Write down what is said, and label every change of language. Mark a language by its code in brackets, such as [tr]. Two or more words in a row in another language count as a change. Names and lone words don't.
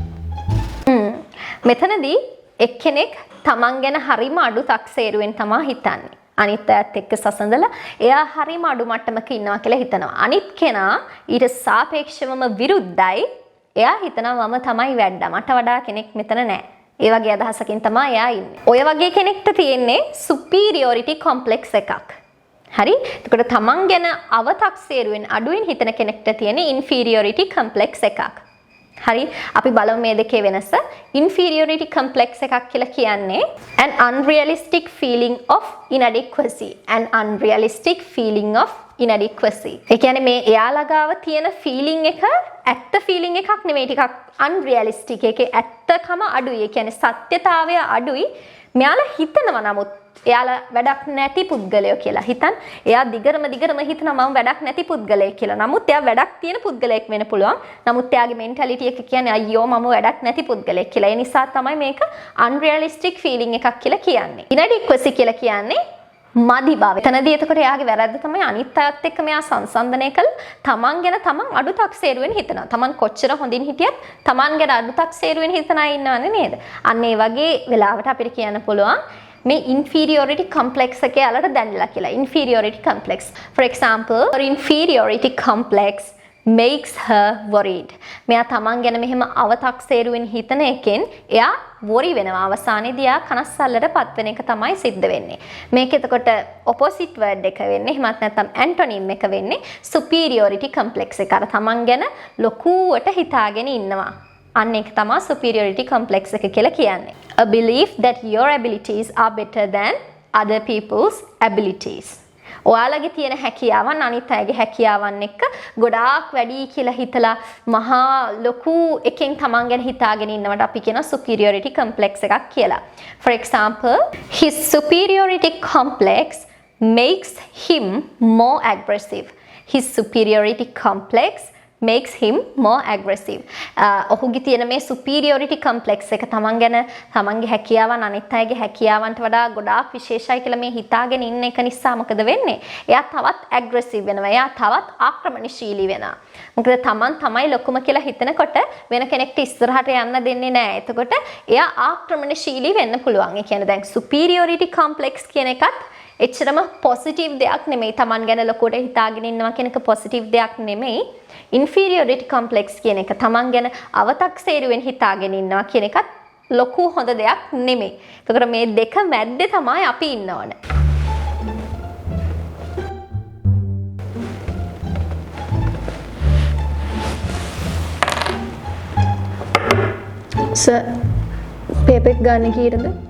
[si] මෙතනදී එක්කෙනෙක් තමන් ගැන හරිම අඩු තක්සේරුවෙන් තමයි හිතන්නේ. අනිත් අයත් එක්ක සසඳලා එයා හරිම අඩු මට්ටමක ඉන්නවා කියලා හිතනවා. අනිත් කෙනා ඊට සාපේක්ෂවම විරුද්ධයි. එයා හිතනවා මම තමයි වැඩ. මට වඩා කෙනෙක් මෙතන නැහැ. ඒ වගේ අදහසකින් තමයි එයා ඉන්නේ. ඔය වගේ කෙනෙක්ට තියෙන්නේ [en] superiority complex [si] එකක්. හරි? එතකොට තමන් ගැන අව탁සේරුවෙන් අඩුවෙන් හිතන කෙනෙක්ට තියෙන [en] inferiority complex [si] එකක්. හරි? අපි බලමු මේ දෙකේ වෙනස. [en] inferiority complex [si] එකක් කියලා කියන්නේ [en] an unrealistic feeling of inadequacy. an unrealistic feeling of inadequacy. [si] ඒ කියන්නේ මේ එයාලා ගාව තියෙන feeling එක ඇත්ත feeling එකක් නෙමෙයි, ටිකක් unrealistic. ඒකේ ඇත්තකම අඩුයි. ඒ කියන්නේ සත්‍යතාවය අඩුයි. මෙයාලා හිතනවා නමුත් එයාලා වැඩක් නැති පුද්ගලයෝ කියලා. හිතන් එයා දිගරම හිතනවා මම වැඩක් නැති පුද්ගලයෙක් කියලා. නමුත් එයා වැඩක් තියෙන පුද්ගලයෙක් වෙන්න පුළුවන්. නමුත් එයාගේ mentality එක කියන්නේ අයියෝ මම වැඩක් නැති පුද්ගලයෙක් කියලා. ඒ නිසා තමයි මේක [en] unrealistic feeling [si] එකක් කියලා කියන්නේ. inadequacy කියලා කියන්නේ මදි බව. එතනදී එතකොට එයාගේ වැරද්ද තමයි අනිත් අයත් එක්ක මෙයා සංසන්දනය කළ තමන් ගැන තමන් අඩු තක්සේරුවෙන් හිතනවා. තමන් කොච්චර හොඳින් හිටියත් තමන් ගැන අඩු තක්සේරුවෙන් හිතන අය ඉන්නවනේ නේද? අන්න ඒ වගේ වෙලාවට අපිට කියන්න පුළුවන් මේ [en] inferiority complex [si] එකේ යාලට දැනෙලා කියලා. [en] inferiority complex. For example, her inferiority complex makes her worried. [si] මෙයා තමන් ගැන මෙහෙම අව탁සේරුවෙන් හිතන එකෙන් එයා worry වෙනවා. අවසානයේදී එයා කනස්සල්ලටපත් වෙන එක තමයි සිද්ධ වෙන්නේ. මේක එතකොට [en] opposite word [si] එක වෙන්නේ. එහෙමත් නැත්නම් antonym එක වෙන්නේ [en] superiority complex [si] එක. අර තමන් ගැන ලොකුවට හිතාගෙන ඉන්නවා. අන්න ඒක තමයි [en] superiority complex [si] එක කියලා කියන්නේ. [en] A belief that your abilities are better than other people's abilities. [si] ඔයාලගේ තියෙන හැකියාවන් අනිත් අයගේ හැකියාවන් එක්ක ගොඩාක් වැඩි කියලා හිතලා මහා ලොකු එකෙන් තමන් ගැන හිතාගෙන ඉන්නවට අපි කියන [en] superiority complex [si] එකක් කියලා. [en] For example, his superiority complex makes him more aggressive. His superiority complex makes him more aggressive. [si] ඔහුගේ තියෙන මේ [en] superiority complex [si] එක තමන් ගැන තමන්ගේ හැකියාවන් අනිත් අයගේ හැකියාවන්ට වඩා ගොඩාක් විශේෂයි කියලා මේ හිතාගෙන ඉන්න එක නිසා මොකද වෙන්නේ? එයා තවත් aggressive වෙනවා. එයා තවත් ආක්‍රමණශීලී වෙනවා. මොකද තමන් තමයි ලොකුම කියලා හිතනකොට වෙන කෙනෙක්ට ඉස්සරහට යන්න දෙන්නේ නැහැ. එතකොට එයා ආක්‍රමණශීලී වෙන්න පුළුවන්. ඒ කියන්නේ දැන් [en] superiority complex [si] කියන එකත් එච්චරම positive දෙයක් නෙමෙයි. තමන් ගැන ලොකුවට හිතාගෙන ඉන්නවා කියන එක positive දෙයක් නෙමෙයි. [en] inferiority complex [si] කියන එක තමන් ගැන අව탁සේරුවෙන් හිතාගෙන ඉන්නවා කියන එකත් ලොකු හොඳ දෙයක් නෙමෙයි. ඒකට මේ දෙක මැද්දේ තමයි අපි ඉන්න ඕනේ. සර් පේපර් ගන්න කීයද?